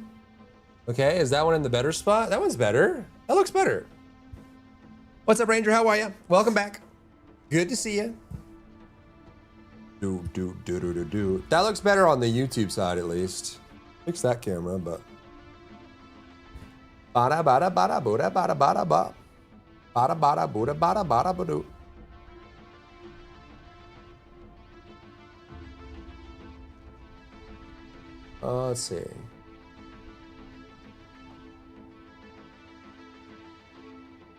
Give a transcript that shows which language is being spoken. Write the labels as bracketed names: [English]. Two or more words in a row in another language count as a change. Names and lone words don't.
[English] Okay, is that one in the better spot? That one's better. That looks better. What's up, Ranger? How are you? Welcome back. Good to see you. That looks better on the YouTube side, at least. Fix that camera, but. Bada bada bada bada bada bada ba. Bada bada bada bada bada bada. Let's see.